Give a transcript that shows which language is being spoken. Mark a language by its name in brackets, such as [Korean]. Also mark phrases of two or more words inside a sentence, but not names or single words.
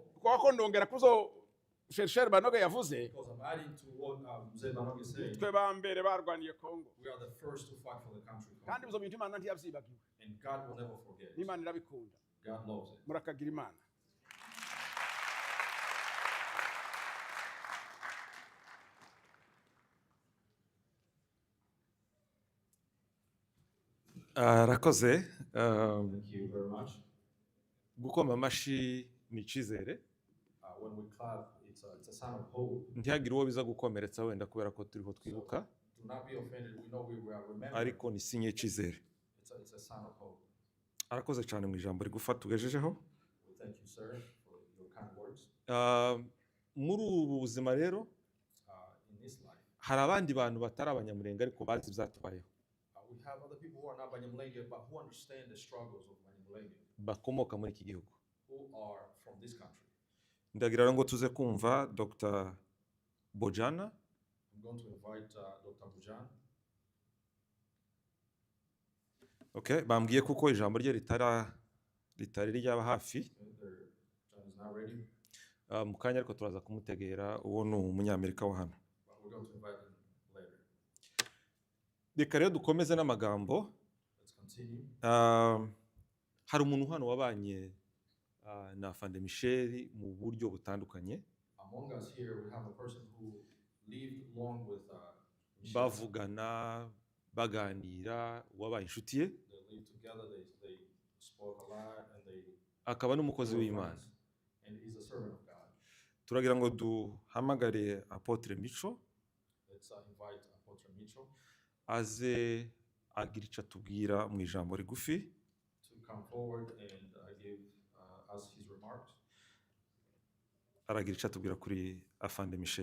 [Kinyarwanda] kuko ndongera kuzo Chercheur Banoge yavuze, [English] because I'm adding to what Mzee Banoge said, [Kinyarwanda] twe ba mbere barwaniye Kongo. [English] we are the first to fight for the country. [Kinyarwanda] Kandi Congo. izo bintu Imana ntiyabyibagiwe. [English] And God will never forget. [Kinyarwanda] Imana irabikunda. [English] God loves it. [Kinyarwanda] Murakagira Imana. arakoze. [English] Thank you very much. [Kinyarwanda] Gukoma amashyi ni icyizere, [English] When we clap, it's a sign of hope. [Kinyarwanda] ntihagire uwo biza gukomeretsa wenda kubera ko turiho twibuka, [English] Do not be offended. We know we are remembering. [Kinyarwanda] ariko ni sinye y'icyizere. [English] It's a sign of hope. [Kinyarwanda] Arakoze cyane mu ijambo rigufa tugejejeho. [English] Well, thank you, sir, for your kind words. [Kinyarwanda] Muri ubu buzima rero [English] In this life, [Kinyarwanda] hari abandi bantu batari abanyamurenge ariko bazi ibyatubayeho, [English] we have other people who are not Banyamulenge, but who understand the struggles of Banyamulenge, [Kinyarwanda] bakomoka muri iki gihugu. [English] who are from this country. [Kinyarwanda] Ndagira rero ngo tuze kumva Dr. Bojana. [English] I'm going to invite Dr. Bujan. [Kinyarwanda] Okay, bambwiye kuko ijambo rye ritari ryaba hafi. [English] John is not ready, [Kinyarwanda] Mu kanya ariko turaza kumutegera, uwo ni umunyamerika wa hano. [English] but we're going to invite him later. [Kinyarwanda] Reka rero dukomeze n'amagambo. [English] Let's continue. [Kinyarwanda] Hari umuntu hano wabanye na Fande Michel mu buryo butandukanye, [English] Among us here, we have a person who lived long with Michel. bavugana baganira, wabaye inshuti ye, They lived together, they spoke a lot, and they [Kinyarwanda] akaba n'umukozi [English] were [Kinyarwanda] w'Imana. [English] friends. And he's a servant of God. [Kinyarwanda] Turagira ngo duhamagare Apotre Micho [English] Let's invite Apostle Michel [Kinyarwanda] aze agira icyo atubwira mu ijambo rigufi, [English] to come forward and give us his remarks. [Kinyarwanda] aragira icyo atubwira kuri Afande Michel.